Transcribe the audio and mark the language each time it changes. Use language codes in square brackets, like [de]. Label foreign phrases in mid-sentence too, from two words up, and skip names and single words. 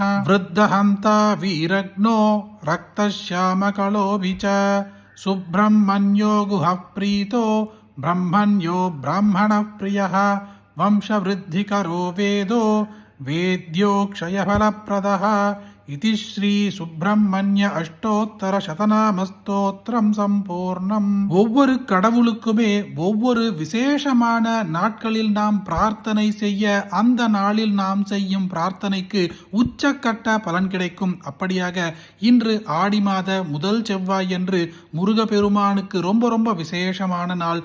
[sa] वृद्धहन्ता वीरग्नो रक्तश्यामकलोऽभि च सुब्रह्मण्यो गुहः प्रीतो ब्रह्मण्यो ब्राह्मणः प्रियः वंशवृद्धिकरो वेदो वेद्यो क्षयफलप्रदः इति श्री सुब्रह्मण्य अष्टोत्तर शतनाम स्तोत्रम् सम्पूर्णम्. [ta] ஒவ்வொரு கடவுளுக்குமே ஒவ்வொரு விசேஷமான நாட்களில் நாம் பிரார்த்தனை செய்ய அந்த நாளில் நாம் செய்யும் பிரார்த்தனைக்கு உச்சக்கட்ட பலன் கிடைக்கும். அப்படியாக இன்று ஆடி மாத முதல் செவ்வாய் என்று முருகப்பெருமானுக்கு ரொம்ப ரொம்ப விசேஷமான நாள்.